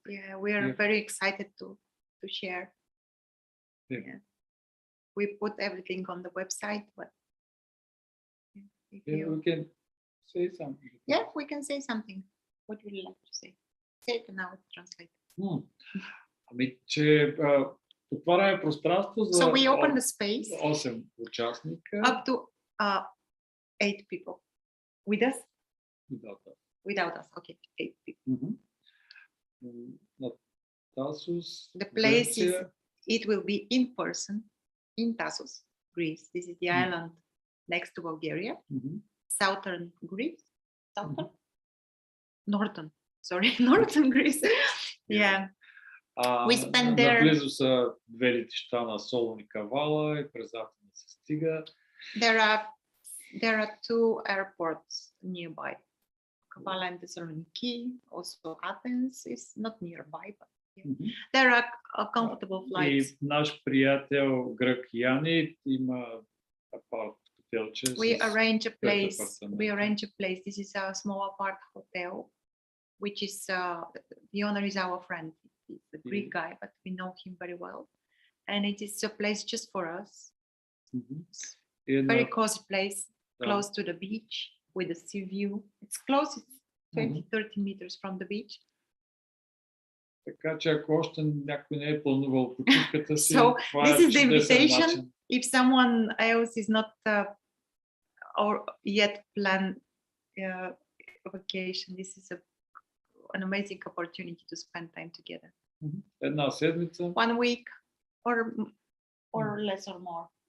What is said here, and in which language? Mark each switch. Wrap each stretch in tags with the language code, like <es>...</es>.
<en>Yeah, we are very excited to share. Yeah. We put everything on the website, but if you... We can say something. Yeah, we can say something. What would you like to say? Say it now, translate.</en> <bg>Ами, че отваряме пространство за</bg> <en>So we open the space</en> <bg>8 участника.</bg> <en>up to 8 people. With us? Without us. Okay, 8 people.</en> <bg>На Tassos.</bg> <en>The place is, it will be in person in Tassos, Greece. This is the island next to Bulgaria. Southern Greece. Southern? Northern. Sorry, Northern Greece. Yeah. We spend there.</en> <bg>Наблизо са две летища на Солун и Кавала и през Атина се стига.</bg> <en>There are 2 airports nearby. Kavala and Thessaloniki. Also Athens is not nearby, but there are comfortable flights.</en> <bg>И наш приятел грък Яни има хотелче.</bg> <en>We arrange a place. This is a small apart hotel, which is the owner is our friend. He's a Greek guy, but we know him very well. And it is a place just for us. Very cozy place, close to the beach with a sea view. It's close, it's 20-30 meters from the beach.</en> <bg>Така че ако още някой не е планувал почивката си,</bg> <en>So this is the invitation.</en> <bg>начин.</bg> <en>If someone else is not or yet planned vacation, this is an amazing opportunity to spend time together.</en> <bg>Една седмица.</bg> <en>1 week or less or more.</en>